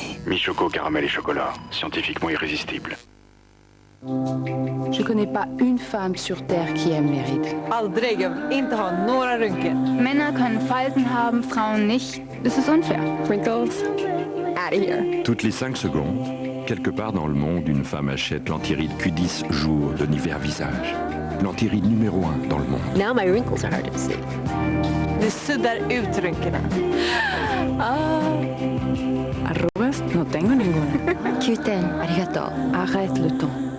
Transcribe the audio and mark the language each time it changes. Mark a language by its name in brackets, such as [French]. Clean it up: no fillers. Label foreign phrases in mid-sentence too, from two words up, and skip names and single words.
[French] Mi-choco, caramel et chocolat. Scientifiquement irrésistible. Je connais pas une femme sur Terre qui aime les rides. [Swedish] Aldrig, jag vill inte ha några rynkor. [German] Männer können Falten haben, Frauen nicht. Das ist unfair. [English] Wrinkles? Out of here. [French] Toutes les 5 secondes, quelque part dans le monde, une femme achète l'antiride Q10 jour de Nivea Visage. L'antiride numéro 1 dans le monde. [English] Now my wrinkles are hard to see. [Swedish] Det suddar ut rynkorna. [Spanish] Arrugas no tengo ninguna. [Japanese] Q10, arigato. [French] Arrête le temps.